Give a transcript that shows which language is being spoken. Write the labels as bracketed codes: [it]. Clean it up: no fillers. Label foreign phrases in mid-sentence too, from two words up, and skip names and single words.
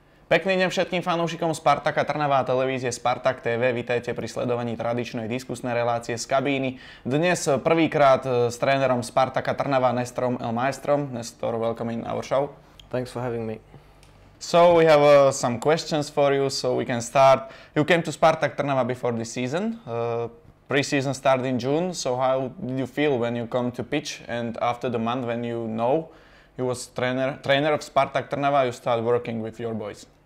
[sk] Pekný deň všetkým fanúšikom Spartaka Trnava a televízie Spartak.TV. Vítajte pri sledovaní tradičnej diskusnej relácie z kabíny. Dnes prvýkrát s trénerom Spartaka Trnava Nestorom El Maestrom. [en] Nestor, welcome in our show. Thanks for having me. So we have some questions for you, so we can start. You came to Spartak Trnava before this season. Preseason started in June, so how did you feel when you come to pitch and after the month when you know you was trainer of Spartak Trnava, you start working with your boys?